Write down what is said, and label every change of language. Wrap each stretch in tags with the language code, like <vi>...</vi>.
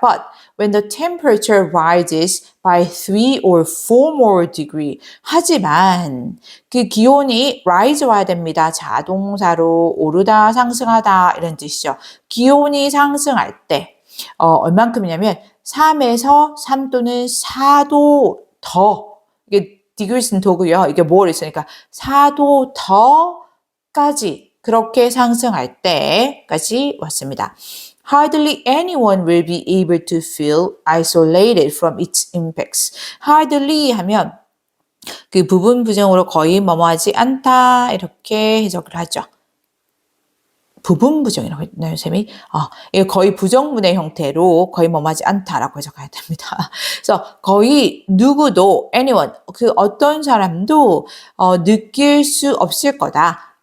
<en>But when the temperature rises by 3 or 4 more degree.</en> <ko>하지만 그 기온이 rise 와야 됩니다. 자동사로 오르다, 상승하다 이런 뜻이죠. 기온이 상승할 때 얼만큼이냐면 3에서 3 또는 4도 더 이게 degrees는 더고요. 이게 more 있으니까 4도 더까지 그렇게 상승할 때까지 왔습니다.</ko> <en>Hardly anyone will be able to feel isolated from its impacts.</en> <ko>Hardly 하면 그 부분 부정으로 거의 뭐뭐하지 않다 이렇게 해석을 하죠. 부분 부정이라고 했나요, 쌤이? 이거 거의 부정문의 형태로 거의 뭐뭐하지 않다라고 해석해야 됩니다. 그래서 거의 누구도 anyone 그 어떤 사람도 느낄 수 없을 거다.</ko>